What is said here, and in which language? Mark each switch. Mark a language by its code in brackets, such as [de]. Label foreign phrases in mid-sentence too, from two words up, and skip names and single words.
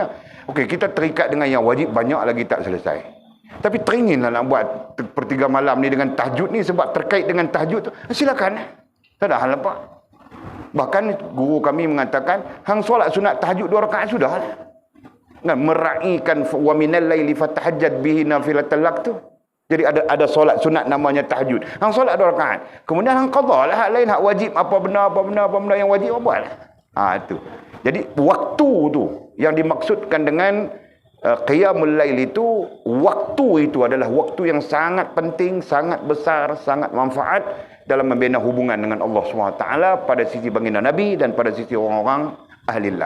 [ms] Okey, kita terikat dengan yang wajib banyak lagi tak selesai. Tapi teringinlah nak buat 1/3 malam ni dengan tahajud ni sebab terkait dengan tahajud tu. Silakan. Tak ada hal apa. Bahkan guru kami mengatakan hang solat sunat tahajud 2 rakaat sudah lah. [ar] Meraihkan ومن الليل فتهجد به نافلة لك tu. [ms] Jadi ada solat sunat namanya tahajud. Hang solat 2 rakaat. Kemudian hang qada lah hak lain, hak wajib apa benda yang wajib apa buat lah. Itu. Jadi waktu tu yang dimaksudkan dengan [ar] قيام الليل [ms] itu, waktu itu adalah waktu yang sangat penting, sangat besar, sangat manfaat dalam membina hubungan dengan Allah SWT pada sisi baginda Nabi dan pada sisi orang-orang ahlillah.